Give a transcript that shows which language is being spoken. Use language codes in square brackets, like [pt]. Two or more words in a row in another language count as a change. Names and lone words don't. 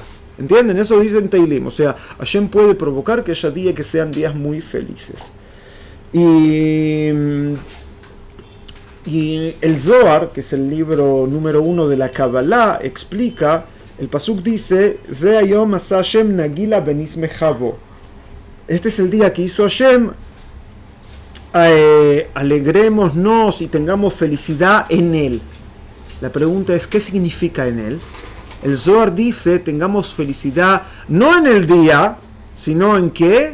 [es] ¿Entienden? Eso dice en Teilim, o sea, Hashem puede provocar que haya días que sean días muy felices. Y Y el Zohar, que es el libro número 1 de la Kabbalah, explica, el pasuk dice, [he] זה היום עשה השם נגילה ונשמחה בו. [es] Este es el día que hizo Hashem, alegrémonos y tengamos felicidad en él. La pregunta es, ¿qué significa en él? El Zohar dice, tengamos felicidad no en el día, sino en qué.